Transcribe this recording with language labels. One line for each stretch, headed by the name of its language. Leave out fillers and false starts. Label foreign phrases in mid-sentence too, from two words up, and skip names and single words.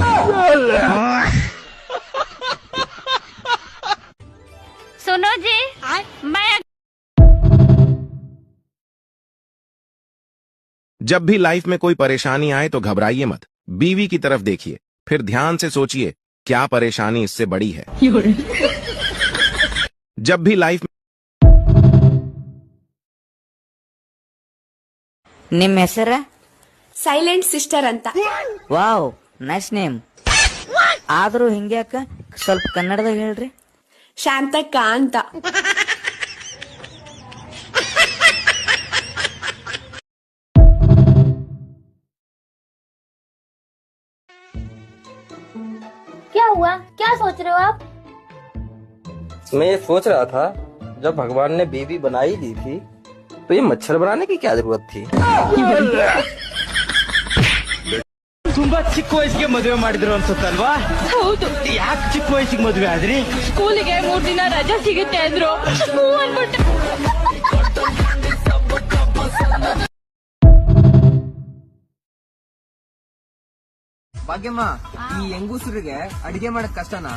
Hindi: सुनो जी, मैं जब भी लाइफ में कोई परेशानी आए तो घबराइए मत, बीवी की तरफ देखिए, फिर ध्यान से सोचिए क्या परेशानी इससे बड़ी है। जब भी लाइफ
Kannada: ನಿಮ್ಮ ಹೆಸರ? ಸೈಲೆಂಟ್ ಸಿಸ್ಟರ್ ಅಂತ.
English: Wow, nice name.
Kannada: ಆದ್ರೂ ಹಿಂಗ್ಯಾಕ ಸ್ವಲ್ಪ ಕನ್ನಡದಾಗ ಹೇಳ್ರಿ. ಶಾಂತಕ್ಕ ಅಂತ.
Hindi: क्या हुआ, क्या सोच रहे हो आप? मैं ये सोच रहा था, जब भगवान ने बीवी बनाई दी थी तो ये मच्छर बनाने की क्या जरूरत थी?
Kannada: ತುಂಬಾ ಚಿಕ್ಕ ವಯಸ್ಸಿಗೆ ಮದುವೆ ಮಾಡಿದ್ರು ಅನ್ಸುತ್ತಲ್ವಾ? ಹೌದು. ಯಾಕೆ ಚಿಕ್ಕ ವಯಸ್ಸಿಗೆ ಮದುವೆ ಆದ್ರಿ? ಸ್ಕೂಲಿಗೆ 3 ದಿನ ರಜಾ ಸಿಗುತ್ತೆ ಅಂದ್ರು. ಅನ್ಬಿಟ್ಟೆ. ಭಾಗ್ಯಮ್ಮ, ಈ ಹೆಂಗೂಸರಿಗೆ ಅಡಿಗೆ ಮಾಡಕ್ ಕಷ್ಟನಾ?